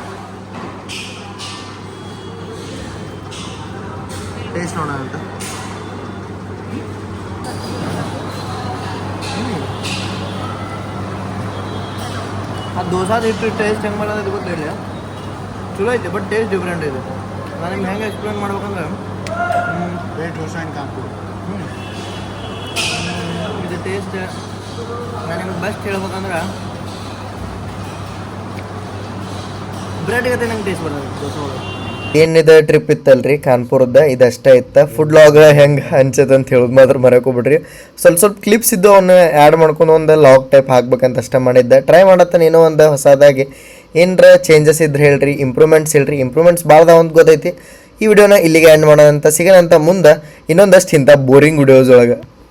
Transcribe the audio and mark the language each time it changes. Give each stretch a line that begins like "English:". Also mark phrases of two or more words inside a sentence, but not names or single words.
Kannada: ಟೇಸ್ಟ್ ನೋಡೋಣ ಅಂತ ಆ ದೋಸಾದ ಹಿಟ್ಟು ಟೇಸ್ಟ್ ಹೆಂಗೆ ಮಾಡೋದು ಗೊತ್ತಿಲ್ಲ ಚಲೋ ಐತೆ
English: but taste different
Kannada: ಇದೆ ನಾನು ನಿಮ್ಗೆ ಹೆಂಗೆ ಎಕ್ಸ್ಪ್ಲೇನ್ ಮಾಡ್ಬೇಕಂದ್ರೆ
English: Dosa in Kanpur
Kannada: ಇದು ಟೇಸ್ಟ್ ನಾನು ನಿಮಗೆ ಬೆಸ್ಟ್ ಹೇಳ್ಬೇಕಂದ್ರೆ ಬ್ರೆಡ್ ಗತೆ ನಂಗೆ ಟೇಸ್ಟ್ ಬರೋದು ದೋಸೆ ಒಳಗೆ ಏನಿದೆ ಟ್ರಿಪ್ ಇತ್ತಲ್ರಿ ಕಾನ್ಪುರದ ಇದಷ್ಟೇ ಇತ್ತು
English: food vlog
Kannada: ಹೆಂಗೆ ಅನ್ಸತ್ತೆ ಅಂತ ಹೇಳೋದು ಮಾತ್ರ ಮರೆಕೋಬಿಡ್ರಿ ಸ್ವಲ್ಪ ಕ್ಲಿಪ್ಸ್ ಇದ್ದು ಅವನ್ನ ಆ್ಯಡ್ ಮಾಡ್ಕೊಂಡು ಒಂದು
English: vlog type
Kannada: ಹಾಕ್ಬೇಕಂತ ಅಷ್ಟೇ ಮಾಡಿದ್ದೆ ಟ್ರೈ ಮಾಡತ್ತಾನೆ ಏನೋ ಒಂದು ಹೊಸದಾಗಿ ಏನರ ಚೇಂಜಸ್ ಇದ್ರೆ ಹೇಳ್ರಿ ಇಂಪ್ರೂವ್ಮೆಂಟ್ಸ್ ಹೇಳ್ರಿ ಇಂಪ್ರೂವ್ಮೆಂಟ್ಸ್ ಭಾಳ ಅಂತ ಗೊತ್ತೈತಿ ಈ ವಿಡಿಯೋನ ಇಲ್ಲಿಗೆ ಎಂಡ್ ಮಾಡೋದಂತ ಸಿಗೋಣಂತ ಮುಂದೆ ಇನ್ನೊಂದಷ್ಟು ಇಂಥ
English: boring videos
Kannada: ಒಳಗೆ